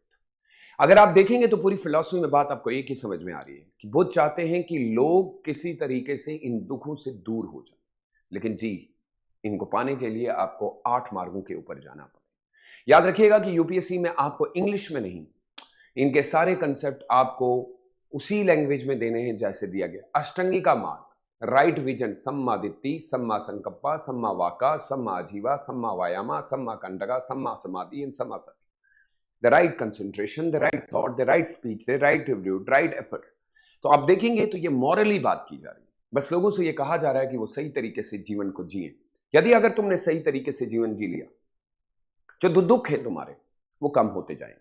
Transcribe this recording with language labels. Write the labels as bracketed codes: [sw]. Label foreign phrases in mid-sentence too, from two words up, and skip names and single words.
[hi] अगर आप देखेंगे तो पूरी फिलॉसफी में बात आपको एक ही समझ में आ रही है कि बुद्ध चाहते हैं कि लोग किसी तरीके से इन दुखों से दूर हो जाए, लेकिन जी इनको पाने के लिए आपको 8 मार्गों के ऊपर जाना पड़ेगा। याद रखिएगा कि यूपीएससी में आपको इंग्लिश में नहीं, इनके सारे कंसेप्ट आपको उसी लैंग्वेज में देने हैं जैसे दिया गया। अष्टांगी का मार्ग, [en] right vision, [pi] सम्मा दिट्ठी, सम्मा संकप्पा, सम्मा वाका, सम्मा आजीवा, सम्मा वायामा, सम्मा कंटका, सम्मा समाधि एंड सम्मा सति। [en] the right concentration, the right thought, the right speech, the right review, right efforts. [hi] तो आप देखेंगे तो ये मॉरली बात की जा रही है। बस लोगों से ये कहा जा रहा है कि वो सही तरीके से जीवन को जिए। यदि अगर तुमने सही तरीके से जीवन जी लिया, जो दुख है तुम्हारे वो कम होते जाएंगे।